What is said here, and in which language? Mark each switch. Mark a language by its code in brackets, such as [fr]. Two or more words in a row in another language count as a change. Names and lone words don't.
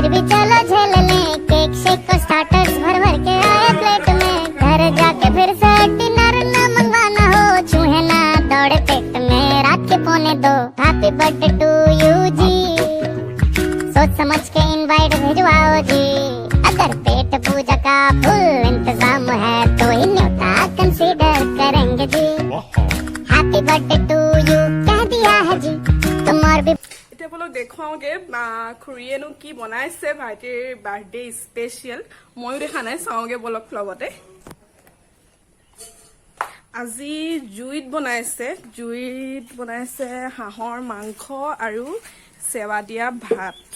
[hi] भी चलो झेल लें केक शेक को स्टार्टर्स भर भर के आए प्लेट में घर जाके फिर से डिनर न मंगवाना हो चूहे ना दौड़े पेट में रात के 1:45 [en] happy birthday to you [hi] जी सोच समझ के इनवाइट भिजवाओ जी अगर पेट पूजा का फुल इंतजाम है तो ही न्योता कंसीडर करेंगे जी [en] happy birthday to you [hi] कह दिया है जी तुम और भी [as] এতিয়া বলক দেখুৱাওগে খুৰীয়েনো কি বনাইছে ভাইটিৰ [en] birthday special [as] ময়ো দেখা নাই চাওগে বলক লগতে আজি জুইত বনাইছে হাঁহৰ মাংস আৰু সেৱা দিয়া ভাত